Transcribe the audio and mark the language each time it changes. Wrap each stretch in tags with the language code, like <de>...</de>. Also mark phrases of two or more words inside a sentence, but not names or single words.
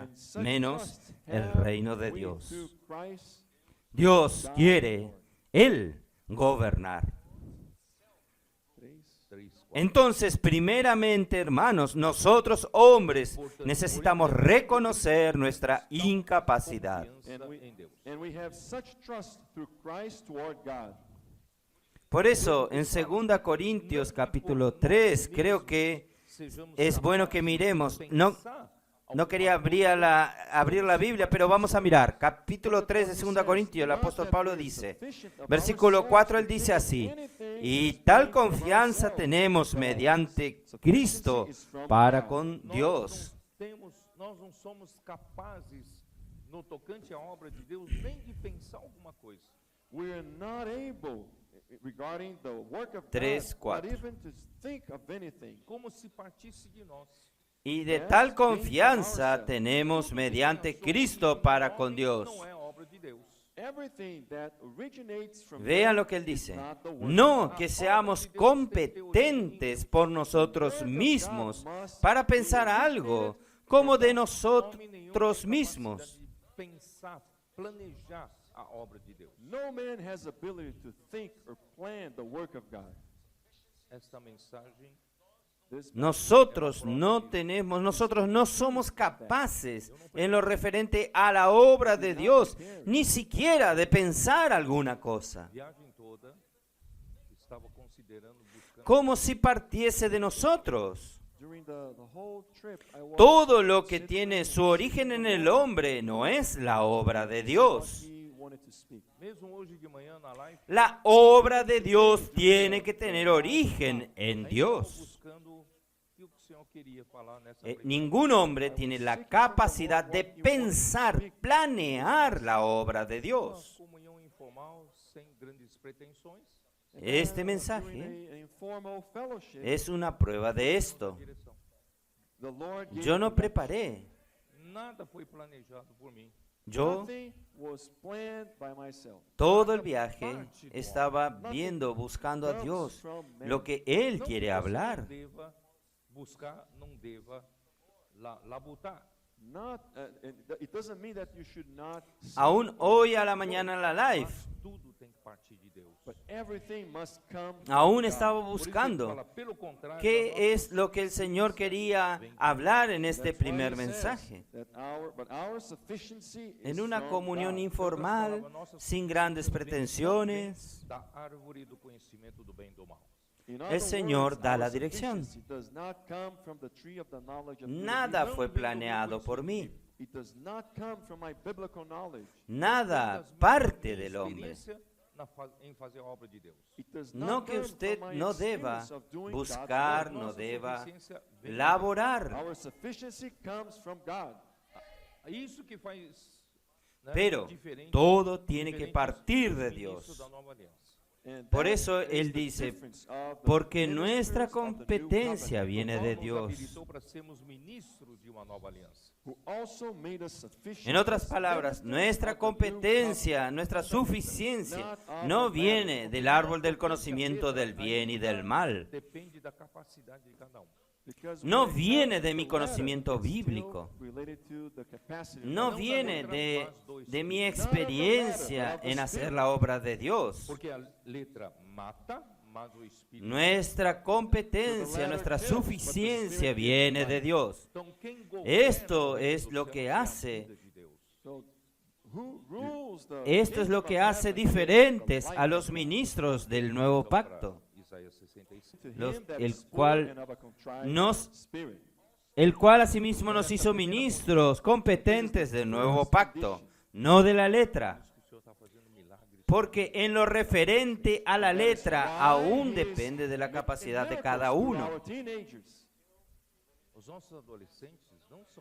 <en>And such</en> <es>menos</es> <en>trust</en> <es>el</es> <en>have</en> <es>reino de</es> <en>we</en> <es>Dios.</es> <en>through Christ.</en> <es>Dios quiere Él gobernar. 3, 4. Entonces, primeramente, hermanos, nosotros hombres necesitamos reconocer nuestra incapacidad.</es> <pt>Confiança em Deus.</pt> <en>And we have such trust through Christ toward God.</en> <es>Por eso, en 2 Corintios capítulo 3, creo que</es> <pt>Sejamos</pt> <es>es bueno que miremos. No,</es> <pt>pensar</pt> <es>no quería abrir la Biblia, pero vamos a mirar. Capítulo 3 de 2 Corintios, el apóstol Pablo dice, versículo 4, él dice así: y tal confianza tenemos mediante Cristo para con Dios.</es> <pt>Nós não somos capazes, no tocante à obra de Deus, nem de pensar alguma coisa.</pt> <en>We are not able, regarding the work of 3, God, not 4. even to think of anything.</en> <pt>Como se partisse de nós.</pt> <es>Y de tal confianza tenemos mediante Cristo para con Dios.</es> <pt>Não é obra de Deus.</pt> <en>Everything that originates from</en> <es>Vean</es> <en>Him</en> <es>lo que él</es> <en>is</en> <es>dice.</es> <en>not the work</en> <es>No</es> <en>of God.</en> <es>que seamos competentes por nosotros mismos para pensar algo como de nosotros mismos.</es> <pt>Pensar, planejar a obra de Deus.</pt> <en>No man has ability to think or plan the work of God.</en> <pt>Esta mensagem</pt> <en>This</en> <es>Nosotros no somos capaces en lo referente a la obra de Dios, ni siquiera de pensar alguna cosa,</es> <pt>viagem toda estava considerando, buscando</pt> <es>como si partiese de nosotros.</es> <en>during the whole trip, I walked</en> <es>Todo lo que tiene su origen en el hombre no es la obra de Dios.</es> <en>he wanted to speak.</en> <pt>mesmo hoje de manhã na live.</pt> <es>La obra de Dios tiene que tener origen en</es> <pt>Estava</pt> <es>Dios.</es> <pt>buscando o que o Senhor queria falar nessa</pt> <es>Ningún hombre tiene la capacidad de pensar, planear la obra de</es> <pt>Uma</pt> <es>Dios.</es> <pt>comunhão informal, sem grandes pretensões,</pt> <es>Este</es> <en>During</en> <es>mensaje</es> <en>a informal fellowship,</en> <es>es una prueba de esto.</es> <pt>direção.</pt> <en>the Lord gave</en> <es>Yo no me preparé.</es> <pt>Nada foi planejado por mim.</pt> <es>Yo</es> <en>nothing was planned by myself.</en> <es>todo el viaje estaba viendo, buscando a Dios, lo que Él</es> <pt>Não</pt> <es>quiere</es> <pt>que você</pt> <es>hablar.</es> <pt>não deva buscar, não deva labutar.</pt> <en>Not, it doesn't mean that you should not. seek</en> <es>Aún</es> <en>or</en> <es>hoy a la</es> <en>go,</en> <es>mañana en la live,</es> <pt>Mas tudo tem que partir de Deus.</pt> <en>But everything must come from</en> <es>Aún</es> <en>God.</en> <es>estaba</es> <pt>Por isso ele</pt> <es>buscando</es> <pt>fala, pelo contrário, a</pt> <es>qué</es> <pt>nossa</pt> <es>es lo que el Señor quería hablar en este</es> <en>That's why</en> <es>primer</es> <en>he says</en> <es>mensaje.</es> <en>that our sufficiency is</en> <es>En una</es> <en>from</en> <es>comunión</es> <en>God.</en> <es>informal, sin grandes pretensiones,</es> <pt>da árvore do conhecimento do bem e do mal.</pt> <en>In</en> <es>el</es> <en>other</en> <es>Señor</es> <en>words,</en> <pt>da</pt> <en>our</en> <es>la dirección.</es> <en>sufficiency does not come from the tree of the knowledge of good and</en> <es>Nada</es> <en>evil.</en> <es>fue planeado por mí,</es> <en>It does not come from my biblical knowledge.</en> <es>nada</es> <pt>Apenas</pt> <es>parte</es> <pt>minha</pt> <es>del hombre.</es> <pt>experiência em fazer a obra de Deus.</pt> <en>It does</en> <es>No</es> <en>not</en> <es>que</es> <en>come</en> <es>usted</es> <en>from my</en> <es>no deba</es> <en>experience of doing God's</en> <es>buscar,</es> <en>work.</en> <es>no</es> <pt>Nossa</pt> <es>deba</es> <pt>suficiência vem de</pt> <es>laborar,</es> <en>Our sufficiency comes from God.</en> <pt>Deus. Isso que faz, né,</pt> <es>pero</es> <pt>diferente-</pt> <es>todo tiene que</es> <pt>diferentes</pt> <es>partir de</es> <pt>dos ministros</pt> <es>Dios.</es> <pt>da nova aliança.</pt> <en>And</en> <es>Por</es> <en>that</en> <es>eso</es> <en>is</en> <es>él</es> <en>the</en> <es>dice,</es> <en>difference of the</en> <es>porque</es> <en>ministers</en> <es>nuestra</es> <en>of the new</en> <es>competencia</es> <en>covenant,</en> <es>viene</es> <pt>Paulo</pt> <es>de</es> <pt>nos</pt> <es>Dios.</es> <pt>habilitou para sermos ministros de uma nova aliança.</pt> <en>who also made us sufficient</en> <es>En otras</es> <en>as</en> <es>palabras,</es> <en>ministers</en> <es>nuestra</es> <en>of the new</en> <es>competencia, nuestra suficiencia no viene del árbol del conocimiento del bien y del mal.</es> <pt>Depende da capacidade de cada</pt> <en>Because</en> <es>No</es> <en>when it</en> <es>viene</es> <en>comes</en> <es>de</es> <en>to</en> <es>mi</es> <en>the</en> <es>conocimiento</es> <en>latter, it's still</en> <es>bíblico.</es> <en>related to the capacity of</en> <es>No</es> <en>God.</en> <es>viene de mi experiencia en hacer la obra de Dios.</es> <pt>Porque a letra mata, mas o Espírito.</pt> <es>Nuestra competencia, nuestra suficiencia viene de Dios.</es> <pt>Então, quem governa</pt> <es>Esto</es> <pt>o reino</pt> <es>es</es> <pt>dos</pt> <es>lo</es> <pt>céus</pt> <es>que</es> <pt>é a</pt> <es>hace,</es> <pt>vida de Deus.</pt> <en>So, who rules the</en> <es>esto es lo que</es> <en>kingdom of</en> <es>hace</es> <en>heaven?</en> <es>diferentes</es> <en>The</en> <es>a</es> <en>light</en> <es>los ministros del nuevo</es> <pt>Então, para</pt> <es>pacto,</es> <pt>Isaías 65.</pt> <en>to him</en> <es>los-</es> <en>that</en> <es>el</es> <en>is poor</en> <es>cual</es> <en>and of a contrite</en> <es>nos-</es> <en>spirit.</en> <es>el cual asimismo nos hizo ministros competentes del nuevo pacto, no de la letra,</es> <pt>Que o Senhor está fazendo milagres.</pt> <es>porque en lo referente a la letra</es> <en>Why</en> <es>aún</es> <en>he is</en> <es>depende de la capacidad de</es> <en>miracles</en> <es>cada</es> <en>to</en> <es>uno,</es> <en>our teenagers.</en> <pt>Os nossos adolescentes não são</pt>